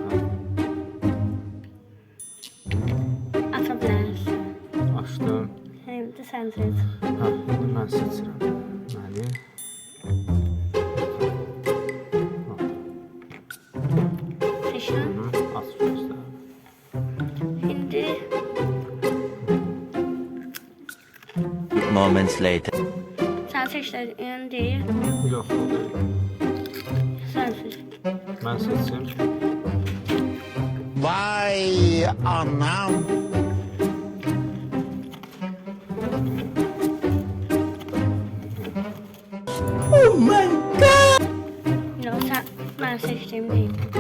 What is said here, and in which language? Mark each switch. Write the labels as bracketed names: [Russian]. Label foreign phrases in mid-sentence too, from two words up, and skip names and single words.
[Azerbaijani] aça bilərsən. Açdım. Şimdi sən seç. İndi mən seçirəm. Məni. Seçdin. Aç gözlərimi. Şimdi [English] Moments later. [Azerbaijani] sən seçdin deyil. Yox, o deyil. Sən seç. Mən seçim. Vay anam. Yox, mən seçdiyim deyil.